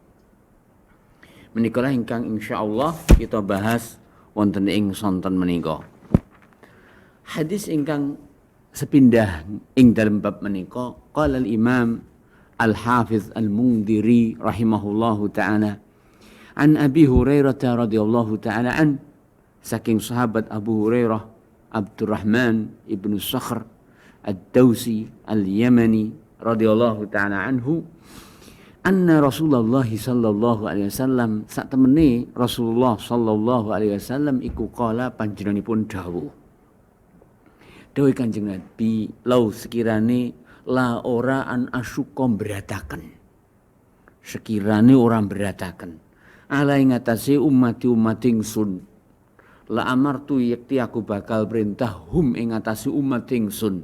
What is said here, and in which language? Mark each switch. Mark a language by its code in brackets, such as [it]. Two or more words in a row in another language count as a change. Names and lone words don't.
[jv] Menika ingkang insyaallah kita bahas wonten ing sonten menika. Hadis ingkang sepindah ing dalem bab menika [ar] قال الإمام الحافظ المنذري رحمه الله تعالى عن أبي هريرة رضي الله تعالى عنه, [jv] saking sahabat [ar] Abu Hurairah Abdurrahman ibnu Sakhr Ad-Dawsi Al-Yamani رضي الله تعالى عنه أن رسول الله صلى الله عليه وسلم [jv] sak temene [ar] رسول الله صلى الله عليه وسلم iku قال [jv] panjenenganipun dawuh Kanjeng Nabi lau sekirane la ora [ar] أن أشق [jv] berataken sekirane orang berataken ala ing atase umat ingsun [ar] لأمرت [jv] yakti aku bakal perintah hum ing atase umat ingsun.